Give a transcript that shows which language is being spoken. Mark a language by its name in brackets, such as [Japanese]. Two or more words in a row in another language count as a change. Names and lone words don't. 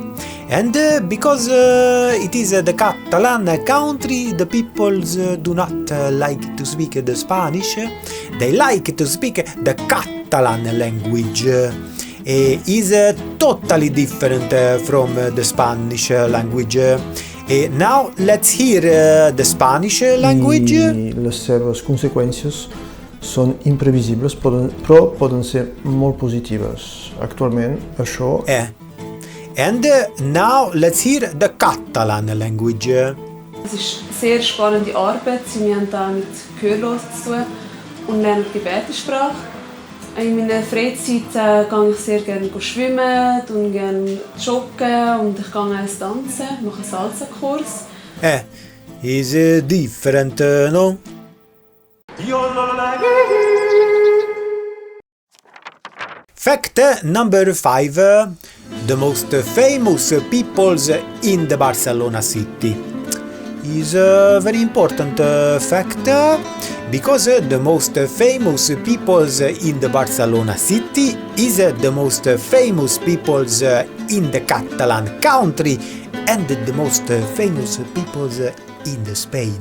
[English] And because it is the Catalan country, the peoples do not like to speak the Spanish. They like to speak the Catalan language. Is totally different from the Spanish language. Now let's hear the Spanish language. [Catalan] Y les seves conseqüències són imprevisibles, però poden ser molt positives. Actualment, això... [English] And now let's hear the Catalan language. [German] Es ist eine sehr spannende Arbeit. Wir haben da mit Gehörlosen zu tun und lernen die Gebärdensprache. In meiner Freizeit gehe ich sehr gerne schwimmen, gehe gerne joggen und ich gehe eins tanzen, mache einen Salsa-Kurs. [English] Is different, no? Fact number 5. The most famous peoples in the Barcelona city. Is a very important fact because the most famous peoples in the Barcelona city is the most famous peoples in the Catalan country and the most famous peoples in the Spain.